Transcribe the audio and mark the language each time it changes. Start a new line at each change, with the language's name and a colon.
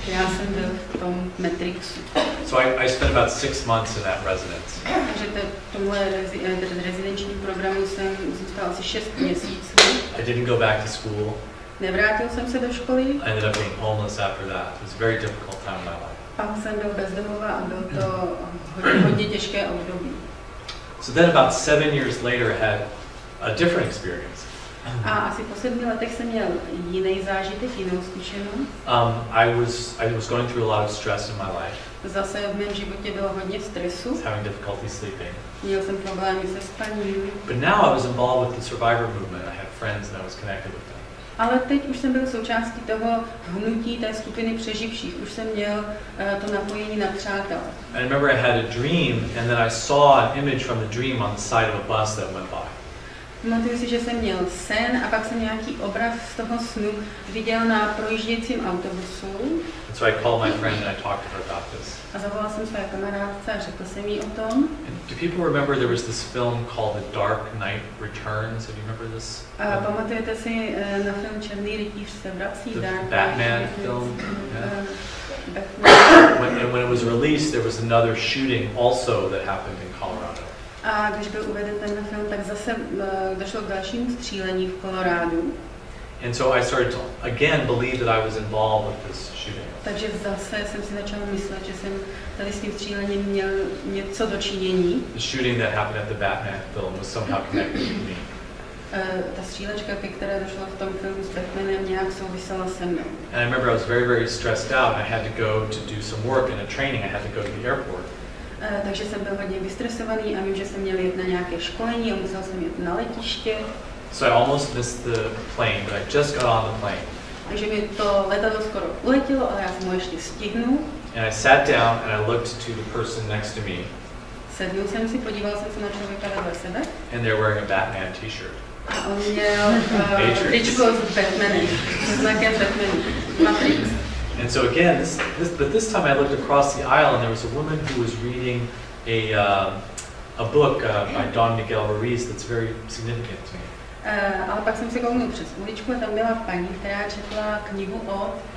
Czech: Já jsem byl v tom Matrixu.
English: So I spent about 6 months in that residence.
Czech: Takže v tomhle rezidenčním programu jsem zůstal asi 6 měsíců.
English: I didn't go back to school.
Czech: Nevrátil jsem se do školy.
English: I ended up being homeless after that. It was a very difficult time in my life.
Czech: Pak jsem byl bezdomová a byl to hodně těžké období.
English: So then about 7 years later I had a different experience.
Czech: A asi po 7 letech jsem měl jiný zážitek, jinou zkušenost.
English: I was going through a lot of stress in my life.
Czech: Zase v mém životě bylo hodně stresu.
English: was having difficulty sleeping.
Czech: Měl jsem problémy se spaním.
English: But now I was involved with the survivor movement. I had friends and I was connected with them.
Czech: Ale teď už jsem byl součástí toho hnutí té skupiny přeživších. Už jsem měl to napojení na přátel.
English: I remember I had a dream and then I saw an image from the dream on the side of a bus that went by.
Czech: Pamatuju si, že jsem měl sen a pak jsem nějaký obraz z toho snu viděl na projíždějícím autobusu.
English: And so I called my friend and I talked to her about this.
Czech: A zavolal jsem své kamarádce a řekl jsem jí o tom.
English: Do people remember there was this film called The Dark Knight Returns? Do you remember this?
Czech: Pamatujete si na film Černý rytíř se vrací?
English: The Dark Batman Knight, film? Batman. When it was released, there was another shooting also that happened in Colorado.
Czech: A když byl uveden ten film, tak zase došlo k dalšímu střílení v Kolorádu.
English: And so I started to again believe that I was involved with this shooting.
Czech: Takže zase jsem si začal myslet, že jsem tady s tím střílením měl něco dočinění.
English: The shooting that happened at the Batman film was somehow connected to me.
Czech: Ta střílečka, ke které došlo v tom filmu s Batmanem, nějak souvisela se mnou.
English: And I remember I was very, very stressed out and I had to go to do some work in a training. I had to go to the airport.
Czech: Takže jsem byl hodně vystresovaný a vím, že jsem měl jet na nějaké školení a musel jsem jet na letiště.
English: So I almost missed the plane, but I just got on the plane.
Czech: Takže mi to letadlo skoro uletělo, ale já jsem ho ještě stihnul.
English: And I sat down and I looked to the person next to me.
Czech: Sednul jsem si, podíval jsem se na člověka vedle sebe.
English: And they were wearing a Batman t-shirt.
Czech: A on měl tričko s Batmanem, s znakem Batmanu, Matrix.
English: And so again, but this time I looked across the aisle and there was a woman who was reading a book by Don Miguel Ruiz that's very significant to me.
Czech: Ale pak jsem se kouknul přes uličku a tam byla paní, která četla knihu od